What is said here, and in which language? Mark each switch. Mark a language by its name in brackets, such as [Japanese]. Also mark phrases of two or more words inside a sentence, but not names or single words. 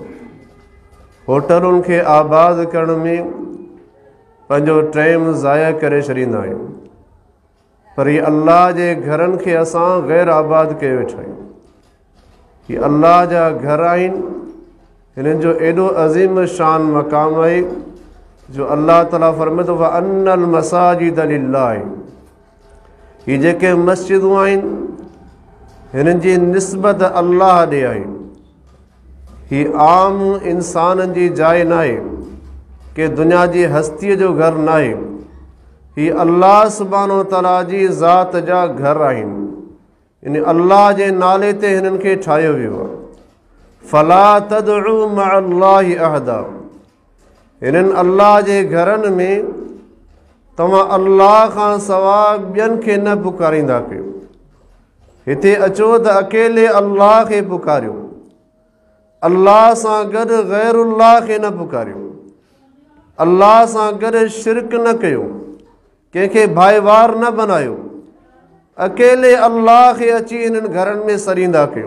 [Sindhi] होटलुनि खे आबाद करण में पंहिंजो टाइम ज़ाया करे छॾींदा आहियूं, पर हीअ अल्लाह जे घरनि खे असां ग़ैर आबाद कयो वेठा आहियूं। हीअ अल्लाह जा घर आहिनि, हिननि जो एॾो अज़ीम शान मक़ाम आहे जो अल्लाह ताला फरमाए [Arabic] وأن المساجد لله. [Sindhi] हीअ जेके मस्जिदूं आहिनि हिननि जी निस्बत अल्लाह ॾे आहे। हीअ आम इंसाननि जी जाइ न आहे कि दुनिया जी हस्तीअ जो घर न आहे। हीअ अल्लाह सुब्हानो ताला जी ज़ात जा घर आहिनि। इन अल्लाह जे नाले ते हिननि खे ठाहियो वियो आहे। [Arabic] فلا تدعوا مع الله أحدا. [Sindhi] हिननि अल्लाह जे घरनि में तव्हां अल्लाह खां सवाइ ॿियनि खे न पुकारींदा कयो। हिते अचो त अकेले अल्लाह खे पुकारियो, अल्लाह सां गॾु ग़ैरुल्लाह खे न पुकारियो, अल्लाह सां गॾु शिरक न कयो, कंहिंखे भाईवार न बनायो, अकेले अल्लाह खे अची हिननि घरनि में सरींदा कयो।